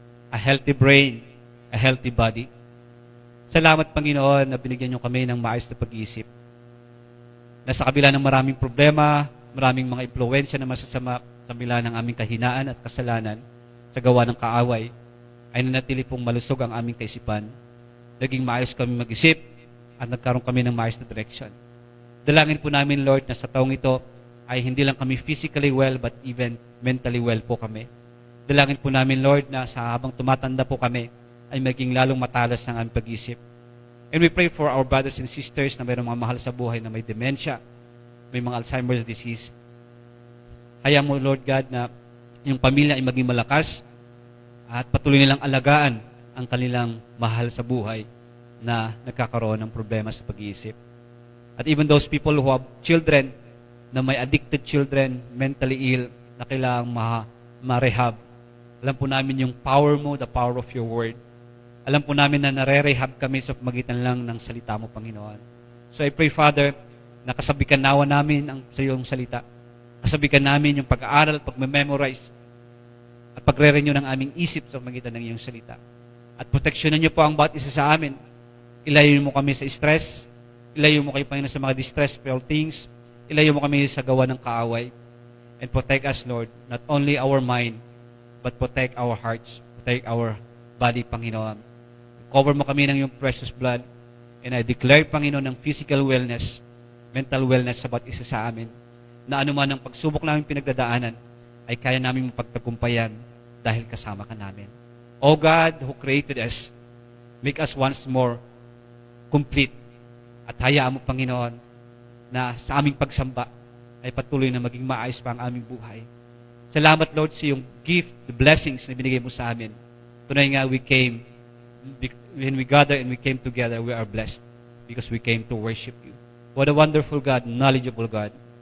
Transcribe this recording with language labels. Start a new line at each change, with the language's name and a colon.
English: A healthy brain, a healthy body.
Filipino: Salamat, Panginoon, na binigyan niyo kami ng maayos na pag-iisip. Na sa kabila ng maraming problema, maraming mga impluwensya na masasama sa kabila ng aming kahinaan at kasalanan sa gawa ng kaaway, ay nanatili pong malusog ang aming kaisipan. Naging maayos kami mag-isip at nagkaroon kami ng maayos na direction. Dalangin po namin, Lord, na sa taong ito ay hindi lang kami
English: physically well but even mentally well
Filipino: po kami. Dalangin po namin, Lord, na sa habang tumatanda po kami, ay maging lalong matalas ng aming pag-isip.
English: And we pray for our brothers and sisters
Filipino: na mayroong mga mahal sa buhay na may dementia, may mga Alzheimer's disease. Hayaan mo, Lord God, na yung pamilya ay maging malakas at patuloy nilang alagaan ang kanilang mahal sa buhay na nagkakaroon ng problema sa pag-iisip.
English: At even those people who have children, na may addicted children, mentally ill,
Filipino: na kailangang ma-rehab. Alam po namin yung power mo,
English: the power of your word.
Filipino: Alam po namin na nare-rehab kami sa pamagitan lang ng salita mo, Panginoon.
English: So I pray, Father,
Filipino: na kasabikan nawa namin sa iyong salita. Kasabikan namin yung pag-aaral, pag-memorize, at pagre-renew ng aming isip sa pamagitan ng iyong salita. At proteksyonan niyo po ang bawat isa sa amin. Ilayo mo kami sa stress. Ilayo mo kayo, Panginoon, sa mga distressful things. Ilayo mo kami sa gawa ng kaaway.
English: And protect us, Lord, not only our mind, but protect our hearts, protect our body, Panginoon.
Filipino: Cover mo kami ng iyong precious blood.
English: And I declare,
Filipino: Panginoon, ng physical wellness, mental wellness sa bawat isa sa amin, na anuman ang pagsubok namin pinagdadaanan, ay kaya namin mapagtagumpayan dahil kasama ka namin.
English: O God, who created us, make us once more complete.
Filipino: At hayaan mo, Panginoon, na sa aming pagsamba ay patuloy na maging maayos pa ang aming buhay. Salamat, Lord, sa iyong gift,
English: the blessings
Filipino: na binigay mo sa amin. Tunay nga,
English: when we gather and we came together, we are blessed because we came to worship you. What a wonderful God, knowledgeable God.